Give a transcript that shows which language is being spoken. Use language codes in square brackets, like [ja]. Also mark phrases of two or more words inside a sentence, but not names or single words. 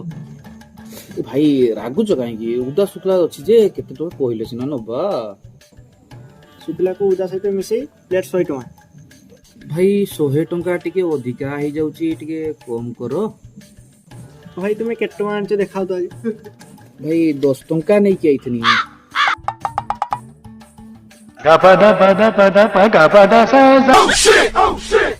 [or] ଏ ଭାଇ ରାଗୁଛ କାହିଁକି ଉଦା ଶୁକ୍ଲା ଅଛି ଯେ କେତେ ଟଙ୍କା କହିଲେ ସିନା ନବା ଶୁଖିଲାକୁ ଉଦା ସହିତ ମିଶେଇ ପ୍ଲେଟ୍ 100 ଟଙ୍କା। ଭାଇ 100 ଟଙ୍କା ଟିକେ ଅଧିକା ହେଇଯାଉଛି ଟିକେ କମ କର। ଭାଇ ତୁମେ କେତେ ଟଙ୍କା ଆଣିଛ ଦେଖାଉ ତ ଆଜି। ଭାଇ 10 ଟଙ୍କା ନେଇକି ଆଇଥିନି। Gapada pada pada pa gapada sa sa. [en] Oh shit! Oh shit!